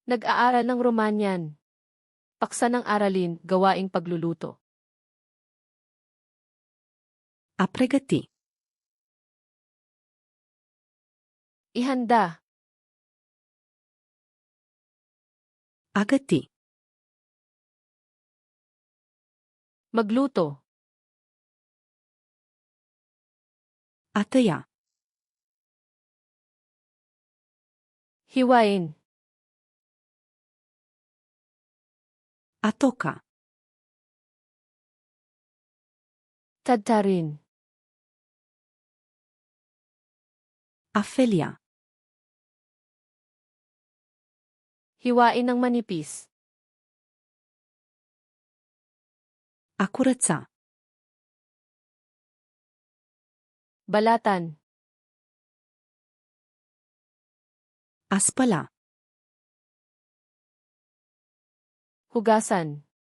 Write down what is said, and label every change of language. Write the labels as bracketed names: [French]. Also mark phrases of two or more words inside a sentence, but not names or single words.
[Filipino] Nag-aaral ng Romanian. Paksa ng aralin, gawaing pagluluto. [Romanian] A pregăti. [Filipino] Ihanda. [Romanian] A găti. [Filipino] Magluto. [Romanian] A tăia. [Filipino] Hiwain. [Romanian] A toca. [Filipino] Tadtarin. [Romanian] A felia. [Filipino] Hiwain ng manipis. [Romanian] A curăța. [Filipino] Balatan. [Romanian] A spăla. [Filipino] Hugasan.